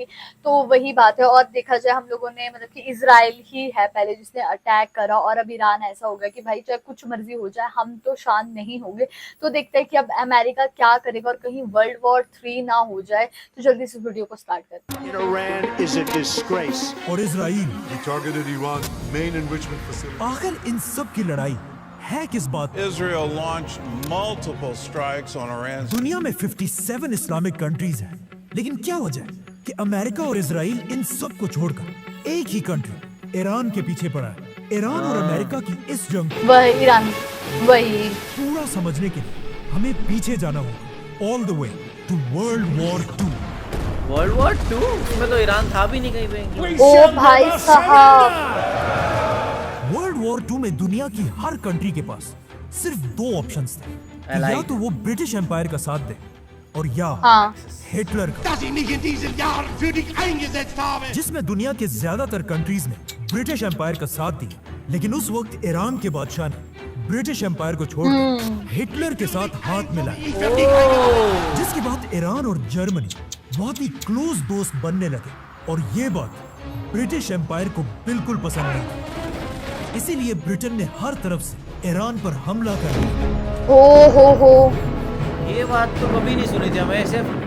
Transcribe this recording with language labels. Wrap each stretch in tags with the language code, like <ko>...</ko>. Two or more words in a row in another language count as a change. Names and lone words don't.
<hi>तो वही बात है। और देखा जाए हम लोगों ने मतलब कि इजराइल ही है पहले जिसने अटैक करा, और अब ईरान ऐसा हो गया कि भाई चाहे कुछ मर्जी हो जाए हम तो शांत नहीं होंगे। तो देखते हैं कि अब अमेरिका क्या करेगा और कहीं</hi> <en>world war 3</en> <hi>ना हो जाए। तो जल्दी से वीडियो को स्टार्ट करते हैं।</hi> <en>Iran is a disgrace.</en> <hi>और इजराइल</hi> <en>We targeted Iran's main enrichment facility.</en> <hi>आखिर इन सब की लड़ाई है किस बात पर?</hi> <en>Israel launched multiple strikes on Iran's.</en> <hi>दुनिया में 57</hi> <en>Islamic countries</en> <hi>हैं, लेकिन क्या वजह है कि अमेरिका और इजराइल इन सब को छोड़कर एक ही कंट्री ईरान के पीछे पड़ा है? ईरान और अमेरिका की इस जंग को वही ईरान वही पूरा समझने के लिए हमें पीछे जाना होगा,</hi> <en>all the way to World War 2. World War 2</en> <hi>उसमें तो ईरान था भी नहीं कहीं पे। ओ भाई साहब,</hi> <en>World War 2</en> <hi>में दुनिया की हर कंट्री के पास सिर्फ 2 ऑप्शंस थे कि या तो वो</hi> <en>British Empire</en> <hi>का साथ दे और या हाँ हिटलर का,</hi> <de>Dass ich nicht in diesen Jahren für dich eingesetzt habe.</de> <hi>जिसमें दुनिया के ज्यादातर कंट्रीज ने</hi> <en>British Empire</en> <hi>का साथ दिया। लेकिन उस वक्त ईरान के बादशाह ने</hi> <en>British Empire</en> <hi>को छोड़कर हिटलर के साथ हाथ मिलाया,</hi> <de>Ich werde dich eingesetzt.</de> <hi>जिसके बाद ईरान और जर्मनी बहुत ही क्लोज दोस्त बनने लगे। और ये बात</hi> <en>British Empire</en> <hi>को बिल्कुल पसंद नहीं। इसीलिए ब्रिटेन ने हर तरफ से ईरान पर हमला कर दिया हो ये बात तो कभी नहीं सुनी थी हमें सिर्फ</hi>